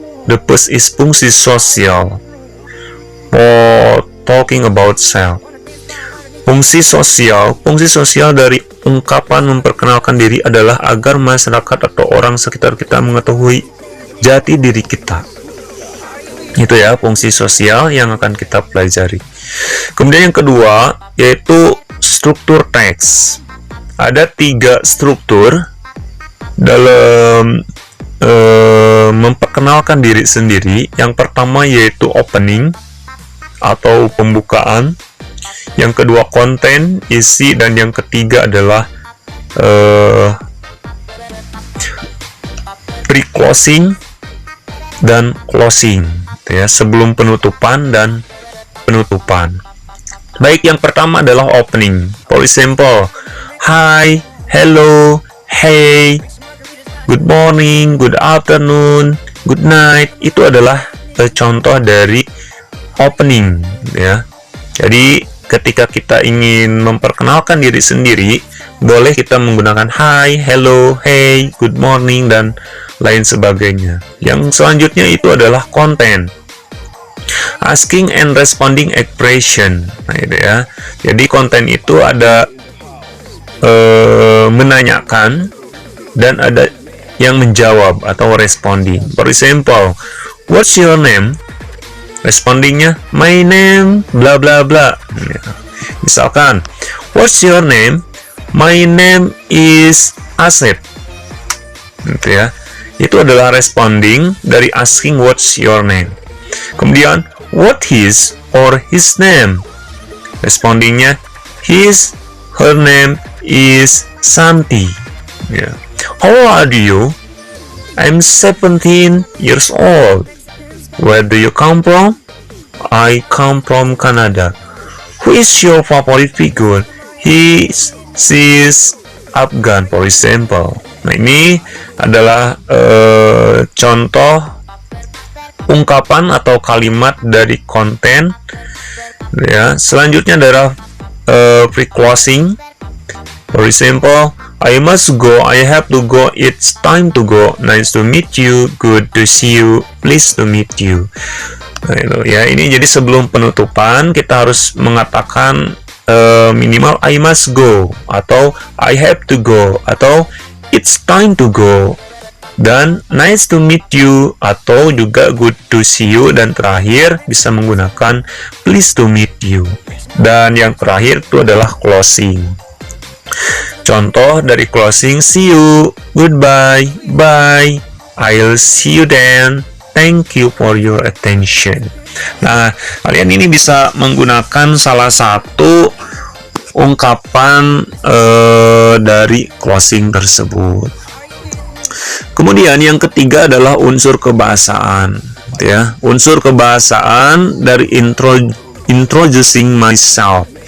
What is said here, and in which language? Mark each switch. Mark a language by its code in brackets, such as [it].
[en] The first is [id] fungsi sosial [en] for talking about self. [id] Fungsi sosial dari ungkapan memperkenalkan diri adalah agar masyarakat atau orang sekitar kita mengetahui jati diri kita. Itu ya, fungsi sosial yang akan kita pelajari. Kemudian yang kedua yaitu struktur teks. Ada 3 struktur dalam memperkenalkan diri sendiri. Yang pertama yaitu opening atau pembukaan, yang kedua konten, isi, dan yang ketiga adalah pre-closing dan closing, ya, sebelum penutupan dan penutupan. Baik, yang pertama adalah opening. [en] For example, hi, hello, hey, good morning, good afternoon, good night. [id] Itu adalah contoh dari opening, ya. Jadi ketika kita ingin memperkenalkan diri sendiri, boleh kita menggunakan [en] hi, hello, hey, good morning, [id] dan lain sebagainya. Yang selanjutnya itu adalah konten. [en] Asking and responding expression. [id] Nah, itu ya. Jadi konten itu ada menanyakan dan ada yang menjawab atau responding. [en] For example, what's your name? Respondingnya, my name bla bla bla. [id] Misalkan, [en] what's your name? My name is Asep. [id] Gitu ya. Itu adalah responding dari asking [en] what's your name. [id] Kemudian, [en] what his or his name? Respondingnya, his, her name is Santi. Yeah. How old are you? I'm 17 years old. Where do you come from? I come from Canada. Who is your favorite figure? She's Afghan, for example. [id] Nah, ini adalah contoh ungkapan atau kalimat dari konten. Ya, selanjutnya adalah pre-closing. [en] For example, I must go, I have to go, it's time to go, nice to meet you, good to see you, pleased to meet you. [id] Nah, itu ya, ini jadi sebelum penutupan kita harus mengatakan minimal [en] I must go, [id] atau [en] I have to go, [id] atau [en] it's time to go, [id] dan [en] nice to meet you, [id] atau juga [en] good to see you, [id] dan terakhir bisa menggunakan [en] pleased to meet you. [id] Dan yang terakhir itu adalah closing. Contoh dari closing, [en] see you, goodbye, bye, I'll see you then, thank you for your attention. [id] Nah, kalian ini bisa menggunakan salah satu ungkapan dari closing tersebut. Kemudian yang ketiga adalah unsur kebahasaan, ya. Unsur kebahasaan dari [en] introducing myself.